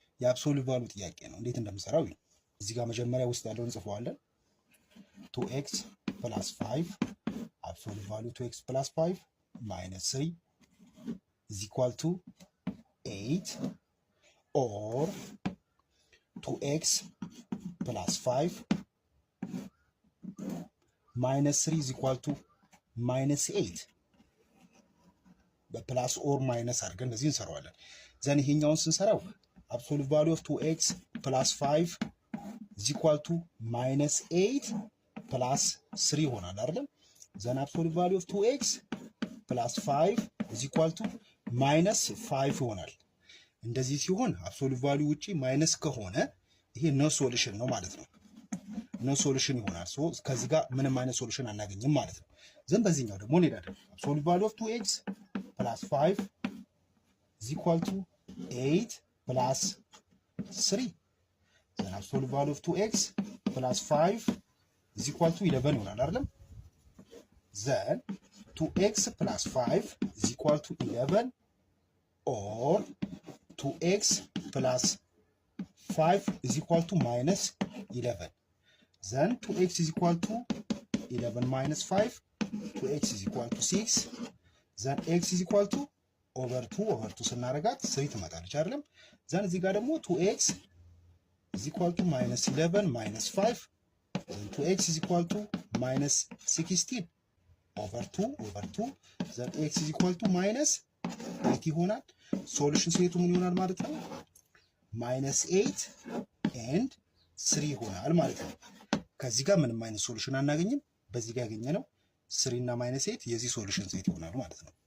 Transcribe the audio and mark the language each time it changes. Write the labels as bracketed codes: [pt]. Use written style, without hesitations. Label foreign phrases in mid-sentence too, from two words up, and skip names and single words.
[am] የአብሶሉት ቫልዩ ጥያቄ ነው። እንዴት እንደምሰራው እዚህ ጋር መጀመሪያ ውስጥ ያለውን እንጽፈዋለን። [en] 2x + 5 absolute value 2x + 5 minus 3 is equal to 8 or 2x + 5 minus 3 is equal to -8 plus or minus [am] አድርገን በዚህ እንሰራዋለን። ዘን ይሄኛውን ስንሰራው [en] absolute value of 2x + 5 is equal to -8 plus 3 [am] ይሆናል አይደል? [en] ዘን absolute value of 2x + 5 is equal to -5 [am] ይሆናል። እንደዚህ ሲሆን [en] absolute value [am] ውጪ ማይነስ ከሆነ ይሄ [en] no solution [am] ነው ማለት ነው። [en] no solution [am] ይሆናል። ሶ ከዚህ ጋር ምንም አይነት ሶሉሽን አናገኝም ማለት ነው። ዘን በዚህኛው ደግሞ እንሄዳለን። [en] absolute value of 2x + 5 is equal to 8 plus 3 then absolute value of 2x + 5 is equal to 11 [am] ይሆናል አይደል? [en] then 2x + 5 is equal to 11 or 2x + 5 is equal to -11 then 2x is equal to 11 minus 5 2x is equal to 6 then x is equal to over 2 [am] ስናረጋት 3 ትመጣለች አይደለም? [en] ዘን [am] እዚህ ጋር ደግሞ [en] 2x is equal to -11 minus 5 then 2x is equal to -16 over 2 then x is equal to -8 [am] ይሆናል። ሶሉሽን ሴቱ ምን ይሆናል ማለት ነው? -8 and 3 ይሆናል ማለት ነው። ከዚህ ጋር ምንም አይነት ሶሉሽን አናገኝም። በዚህ ጋር ያገኘነው 3 እና -8 የዚህ ሶሉሽን ሴት ይሆናል ማለት ነው።